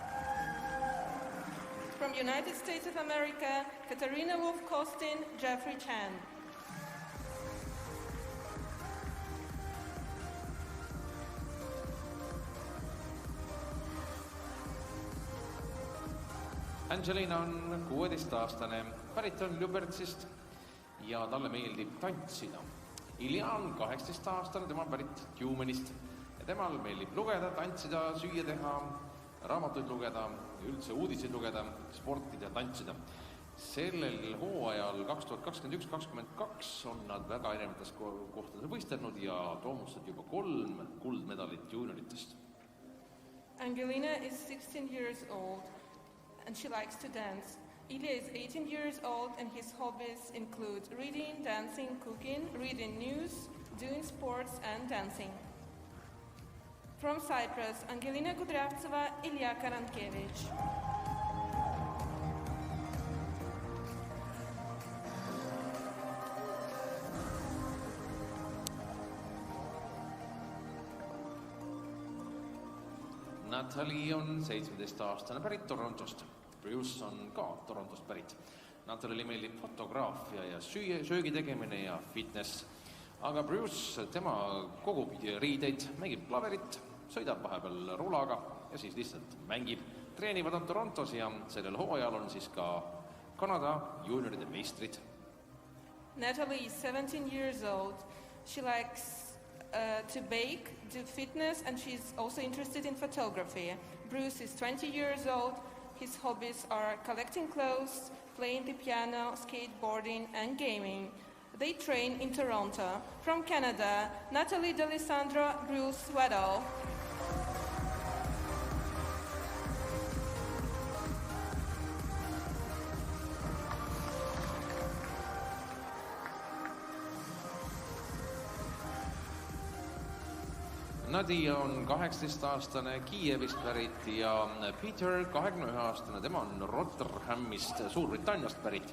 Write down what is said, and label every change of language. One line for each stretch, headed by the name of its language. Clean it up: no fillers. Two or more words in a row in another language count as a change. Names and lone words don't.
English: From United States of America, Katarina Wolf-Kostin, Jeffrey Chan.
Estonian: Angelina on 16-aastane, pärit on Ljubertsist ja talle meeldib tantsida. Ilja on 18-aastane, tema on pärit Tumenist ja temal meeldib lugeda, tantsida, süüa teha, raamatuid lugeda, üldse uudiseid lugeda, sportida ja tantsida. Sellel hooajal 2021-2022 on nad väga erinevates kohtades võistelnud ja toomustad juba 3 kuldmedalit juunioritest.
English: Angelina is 16 years old and she likes to dance. Ilya is 18 years old and his hobbies include reading, dancing, cooking, reading news, doing sports and dancing. From Cyprus, Angelina Kudryavtseva, Ilya Karankevich.
Estonian: Natalie on 17-aastane, pärit Torontost. Bruce on ka Torontost pärit. Natalile meeldib fotograafia ja söögi tegemine ja fitness. Aga Bruce, tema kogub riideid, mängib klaverit, sõidab vahepeal rulaga ja siis lihtsalt mängib. Treenivad on Torontos ja sellel hooajal on siis ka Kanada juunioride meistrid.
English: Natalie is 17 years old. She likes to bake, do fitness, and she's also interested in photography. Bruce is 20 years old. His hobbies are collecting clothes, playing the piano, skateboarding, and gaming. They train in Toronto. From Canada, Natalie D'Alessandro Bruce-Weddle.
Estonian: Nadia on 18-aastane Kiievist pärit ja Peter 21-aastane, tema on Rotherhamist, Suurbritanniast pärit.